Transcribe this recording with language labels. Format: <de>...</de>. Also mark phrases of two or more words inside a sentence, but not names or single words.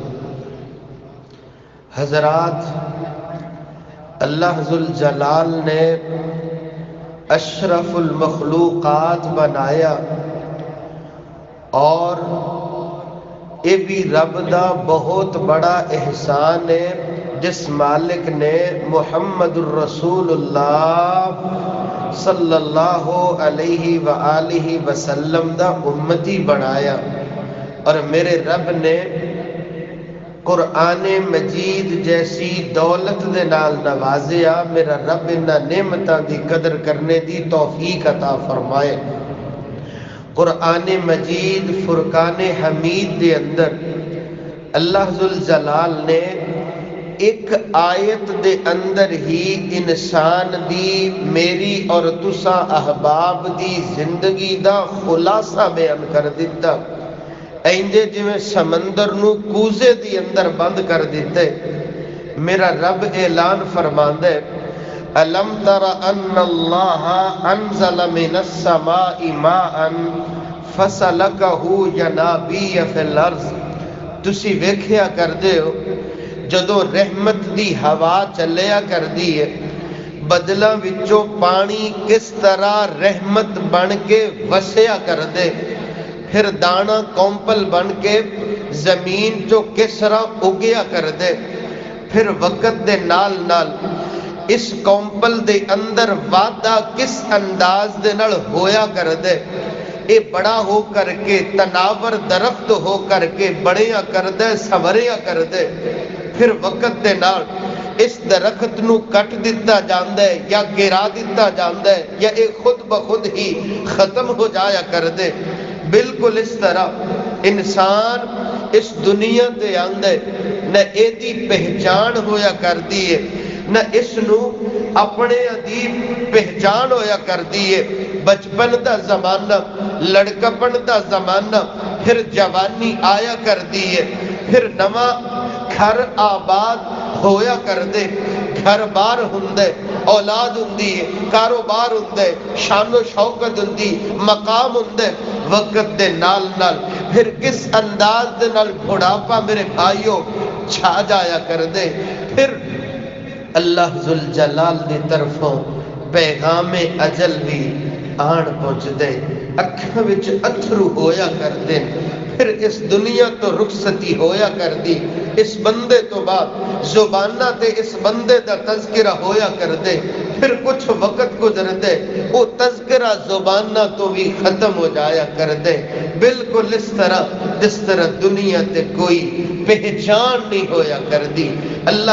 <pa>حضرات، اللہ ذوالجلال نے اشرف المخلوقات بنایا اور یہ بھی رب دا بہت بڑا احسان ہے جس مالک نے محمد الرسول اللہ</pa> <ar>صلی اللہ علیہ وآلہ وسلم</ar> <pa>دا امتی بنایا. اور میرے رب نے قرآن مجید جیسی دولت دے نال نوازیا. میرا رب انہاں نعمتاں دی قدر کرنے دی توفیق عطا فرمائے. قرآن مجید فرقان حمید دے اندر اللہ ذوالجلال نے ایک آیت دے اندر ہی انسان دی میری اور تساں احباب دی زندگی دا خلاصہ بیان کر دیتا. ایندے جویں سمندر نو کوزے دی اندر بند کر دیتے. میرا رب اعلان فرماندا ہے:</pa> <ar>الم تر ان اللہ انزل من السماء ماء فسلكه ينابيع في الارض.</ar> <pa>تسی ویکھیا کردے ہو جدو رحمت دی ہوا چلیا کر دی ہے بدلاں وچوں پانی کس طرح رحمت بن کے وسیا کر دے، پھر دانا کومپل بن کے زمین چو کس طرح اگیا کر دے، پھر وقت دے نال نال اس کومپل دے اندر وعدہ کس انداز دے نال ہویا کر دے. اے بڑا ہو کر کے تناور درخت ہو کر کے بڑیا کر دے، سوریا کر دے. پھر وقت دے نال اس درخت نو کٹ دیتا جاندہ ہے یا گرا دیتا جاندہ ہے یا ایک خود بخود ہی ختم ہو جایا کر دے. بالکل اس طرح انسان اس دنیا تے آندے نہ ایدی پہچان ہویا کر دیئے نہ اس نو اپنے ادیب پہچان ہویا کر دیئے. بچپن دا زمانہ، لڑکپن دا زمانہ، پھر جوانی آیا کر دیئے، پھر نواں گھر آباد ہویا کر دے، گھر بار ہندے، اولاد ہندی، کاروبار ہندے، شان و شوکت ہندی، مقام ہندے. وقت دے نال نال پھر کس انداز دے نال بڑھاپا میرے بھائیوں چھا جایا کر دے. پھر اللہ ذوالجلال دی طرفوں پیغام اجل بھی آن پہنچ دے، اکھاں وچ اتھرو ہویا کر دے. پھر اس دنیا تو رخصتی ہویا کر دی. اس بندے تو بعد زبانہ تے اس بندے دا تذکرہ ہویا کر دے. پھر کچھ وقت گزر دے وہ تذکرہ زبانہ تو بھی ختم ہو جایا کر دے. بالکل اس طرح جس طرح دنیا تے کوئی پہچان نہیں ہویا کر دی.</pa>